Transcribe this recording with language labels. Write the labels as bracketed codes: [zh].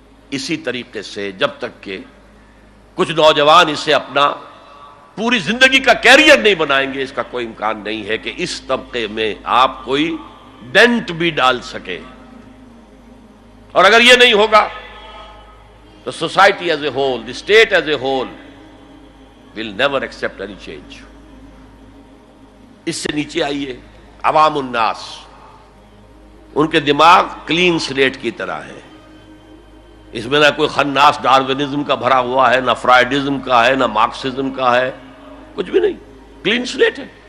[ur] اسی طریقے سے جب تک کہ کچھ نوجوان اسے اپنا پوری زندگی کا کیریئر نہیں بنائیں گے، اس کا کوئی امکان نہیں ہے کہ اس طبقے میں آپ کوئی ڈینٹ بھی ڈال سکے. اور اگر یہ نہیں ہوگا [en] the society as a whole, the state as a whole will never accept any change. [ur] اس سے نیچے آئیے عوام الناس، ان کے دماغ کلین سلیٹ کی طرح ہے، اس میں نہ کوئی خناس ڈارونزم کا بھرا ہوا ہے، نہ فرائیڈزم کا ہے، نہ مارکسزم کا ہے، کچھ بھی نہیں، کلین سلیٹ ہے۔